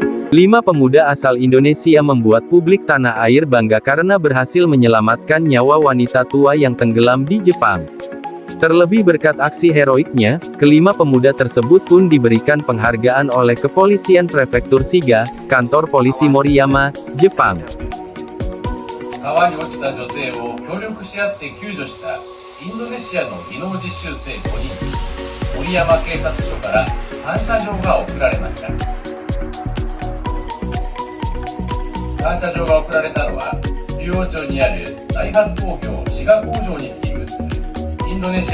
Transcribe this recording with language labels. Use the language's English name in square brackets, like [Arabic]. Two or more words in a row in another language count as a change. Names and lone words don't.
[Indonesian] 5 pemuda asal Indonesia membuat publik tanah air bangga karena berhasil menyelamatkan nyawa wanita tua yang tenggelam di Jepang. Terlebih berkat aksi heroiknya, kelima pemuda tersebut pun diberikan penghargaan oleh Kepolisian Prefektur Shiga, kantor polisi Moriyama, Jepang. [Japanese] 川に落ちた女性を協力し合って救助したインドネシアの技能実習生5人、森山警察署から感謝状が贈られました。感謝状が贈られたのは、竜王町にあるダイハツ工業滋賀工場に勤務するインドネシ